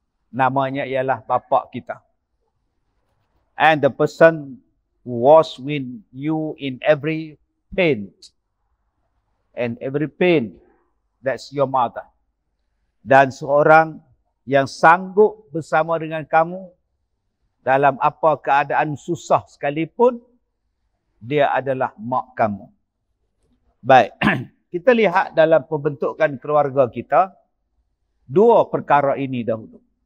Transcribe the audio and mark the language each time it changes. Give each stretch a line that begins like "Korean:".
Malay: Namanya ialah bapa kita.
English: And the person who was with you in every pain. And every pain, that's your mother.
Malay: Dan seorang yang sanggup bersama dengan kamu dalam apa keadaan susah sekalipun, dia adalah mak kamu. Baik, kita lihat dalam pembentukan keluarga kita, dua perkara ini dahulu.